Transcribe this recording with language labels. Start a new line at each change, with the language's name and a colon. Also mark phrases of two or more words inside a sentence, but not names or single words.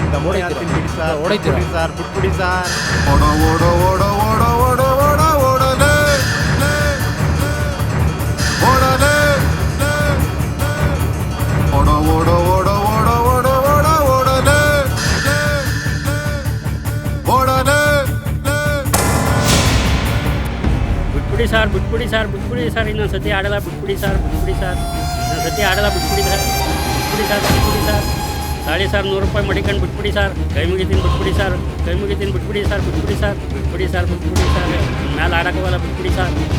Kannada: ಬಿಡಿ ಸರ್, ಬಿಟ್ಬಿಡಿ ಸರ್. ಓಡ ಓಡ ಓಡ ಓಡ ಓಡ ಓಡ ಓಡಲೇ ಓಡಲೇ ಓಡ ಓಡ ಓಡ ಓಡ ಓಡ ಓಡ ಓಡಲೇ ಓಡಲೇ ಬಿಟ್ಬಿಡಿ ಸರ್, ಇನ್ನೊಂದ್ಸತಿ ಆಡಲ್ಲ. ಬಿಟ್ಬಿಡಿ ಸರ್, ಇನ್ನೊಂದ್ಸತಿ ಆಡಲ್ಲ. ಬಿಟ್ಬಿಡಿ ಸರ್. ಸಾರಿ ಸರ್, 100 ರೂಪಾಯಿ ಮಡಿಕೊಂಡು ಬಿಟ್ಬಿಡಿ ಸರ್. ಕೈ ಮುಗಿತೀನಿ, ಬಿಟ್ಬಿಡಿ ಸರ್. ಬಿಟ್ಬಿಡಿ ಸರ್. ಮೇಲೆ ಆಡೋಕ್ಕೋಗಲ್ಲ. ಬಿಟ್ಬಿಡಿ ಸರ್.